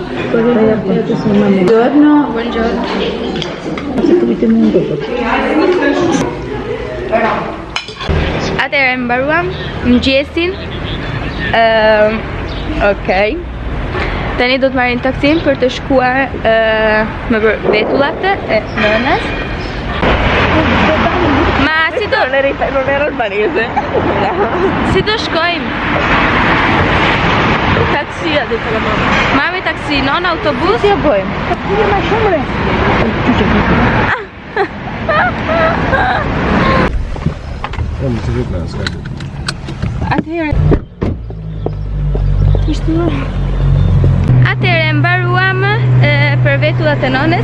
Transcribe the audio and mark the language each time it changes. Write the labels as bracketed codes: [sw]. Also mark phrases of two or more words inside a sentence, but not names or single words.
[it] Buongiorno. [sq] Atëherë mbaruam mëngjesin. Okej. Tani do të marrim taksin për të shkuar me vetullat e nënës. Ma si do? [it] Non era albanese. [sq] Si do shkojmë? [it] Taxi, ha detto la mamma. [sq] Mami taksi, [it] non autobus? Sì, [sq] bëjmë. Ma shumë re. Atëherë mbaruam për vetullat e nonës.